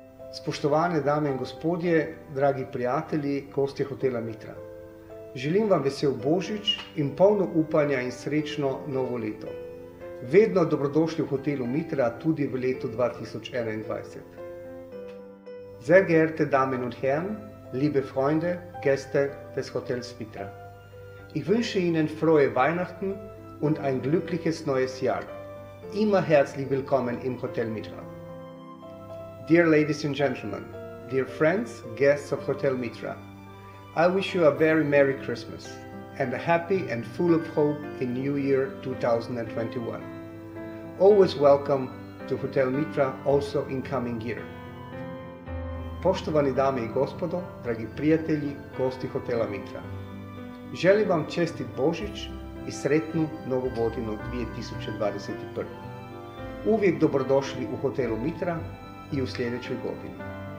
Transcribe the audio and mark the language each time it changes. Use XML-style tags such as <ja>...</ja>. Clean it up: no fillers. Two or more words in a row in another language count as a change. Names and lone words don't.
<sl>Spoštovane dame in gospodje, dragi prijatelji, gostje hotela Mitra. Želim vam vesel Božič in polno upanja in srečno novo leto. Vedno dobrodošli v hotelu Mitra tudi v letu 2021.</sl> <de>Sehr geehrte Damen und Herren, liebe Freunde, Gäste des Hotels Mitra. Ich wünsche Ihnen frohe Weihnachten und ein glückliches neues Jahr. Immer herzlich willkommen im Hotel Mitra.</de> <en>Dear ladies and gentlemen, dear friends, guests of Hotel Mitra, I wish you a very Merry Christmas and a happy and full of hope in New Year 2021. Always welcome to Hotel Mitra also in coming year.</en> <hr>Poštovani dame i gospodo, dragi prijatelji, gosti Hotela Mitra. Želim vam čestit Božić i sretnu novu godinu 2021. Uvijek dobrodošli u Hotelu Mitra i u sljedećoj godini.</hr>